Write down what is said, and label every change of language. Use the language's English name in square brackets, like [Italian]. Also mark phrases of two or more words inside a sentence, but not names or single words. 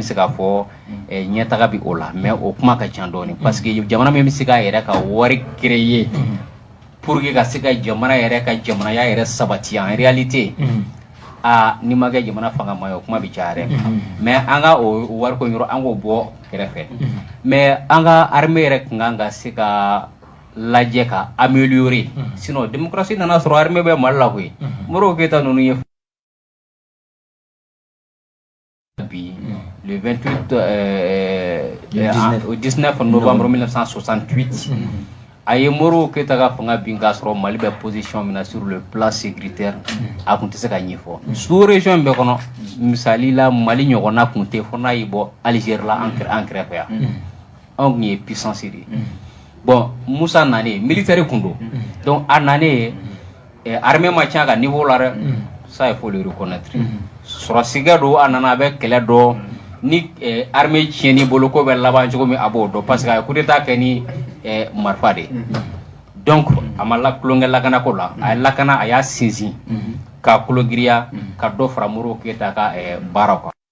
[Bambara] se k'a fɔ ɲɛtaga bɛ o la mais o kuma ka ca dɔɔni [French] parce que [Bambara] jamana min bɛ se k'a yɛrɛ ka wari créer [French] pour que [Bambara] ka se ka jamana yɛrɛ ka jamanaya yɛrɛ sabati [French] en réalité [Bambara] ni ma kɛ jamana fanga ma ye o kuma bɛ caya dɛ mais an ka o wariko yɔrɔ an k'o bɔ kɛrɛfɛ mais an ka armée yɛrɛ kun kan ka se ka lajɛ ka améliorer [French] sinon démocratie [Bambara] nana sɔrɔ armée bɛ Mali la koyi Modibo Keyita ninnu ye bi [French] le 28 au 19 novembre 1968 [Bambara] a ye Modibo Keyita ka fanga bin k'a sɔrɔ Mali bɛ position min na [French] sur le plan sécuritaire [Bambara] a kun tɛ se ka ɲɛfɔ sous région bɛɛ kɔnɔ misali la Mali ɲɔgɔnna kun tɛ fo n'a y'i bɔ Algérie la an kɛrɛfɛ yan anw kun ye puissance de ye bon Musa nanen militaire kun don donc a nanen armée ma ca ka niveau la dɛ [French] ça il faut le reconnaître [Bambara] sɔrɔsiga don a nana a bɛ kɛlɛ dɔ ni armée tiɲɛn'i bolo ko bɛ laban cogo min a b'o dɔn [French] parce que [Bambara] a ye [French] coup d'état [Bambara] kɛ ni marifa de donc a ma tulonkɛ lakanako la a ye lakana a y'a sinsin k'a kologiriya ka dɔ fara Modibo Keyita ka baara kan